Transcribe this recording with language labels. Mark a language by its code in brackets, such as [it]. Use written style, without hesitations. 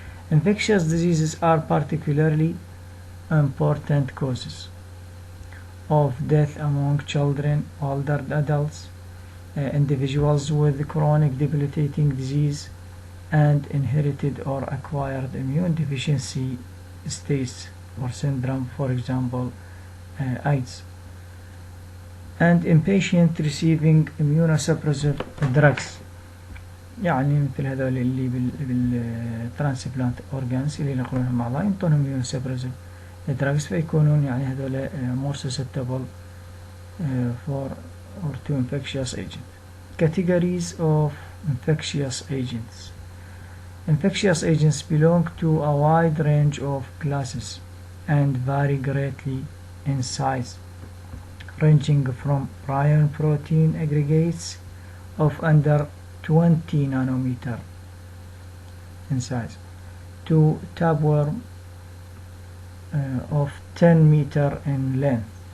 [en] Infectious diseases are particularly important causes of death among children, older adults, individuals with chronic debilitating disease, and inherited or acquired immune deficiency states or syndrome, for example, AIDS, and in patients receiving immunosuppressive drugs. [ar] مثل هذول اللي بالترانسبلانت أورجانز اللي ينقلونهم أعضاء ينطونهم immunosuppressive drugs فيكونون هذول [en] more susceptible for or to infectious agents. Categories of infectious agents. Infectious agents belong to a wide range of classes and vary greatly in size, ranging from prion protein aggregates of under 20 nanometer in size to tapeworm of 10 meter in length.